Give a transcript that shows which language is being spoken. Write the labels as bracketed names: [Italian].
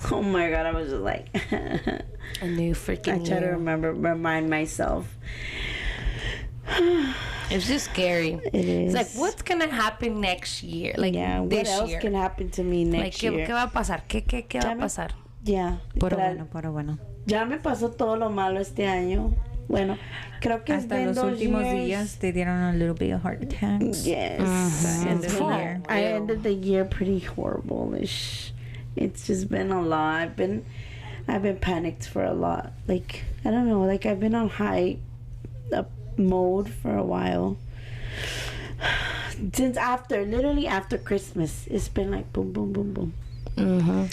[English] Oh my God, I was just like a new freaking I try to remind myself. It's just scary. It is. It's like, what's gonna happen next year? Like, what else can happen to me next year? [Spanish] ¿Qué va a pasar? ¿Qué va a pasar? Pero bueno. Ya me pasó todo lo malo este año. Bueno, creo que hasta los últimos días te dieron [English] a little bit of heart attacks. Yes. End of the year. I ended the year pretty horrible-ish. It's just been a lot. I've been panicked for a lot. Like, I don't know. Like, I've been on high mode for a while. Since literally after Christmas, it's been like boom, boom, boom, boom.